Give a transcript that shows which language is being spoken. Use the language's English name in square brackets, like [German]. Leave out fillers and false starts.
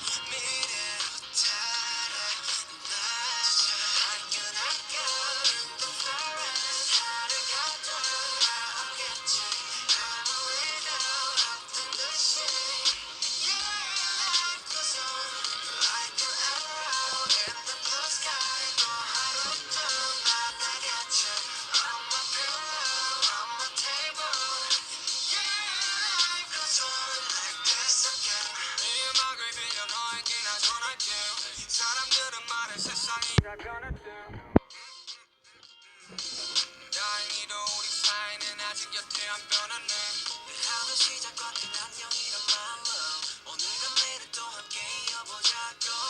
[Korean] 미래로 달아나자. 화끈하게 the forest 하루가 돌아오겠지. 아무 일도 없던 듯이. [English] Yeah, life goes on like an arrow in the blue sky. [Korean] 또 하루 또 만나겠지. [English] On my pillow, on my table. Yeah, life goes on like this again. [Korean] 이 음악을 빌려 너에게 나 전할게. 사람들은 말해 세상이 다 변했대. 다행히도 우리 사이는 아직 여태 안 변했네. 내 하루 시작과 된 안녕이란 말로 오늘과 내일을 또 함께 이어보자고.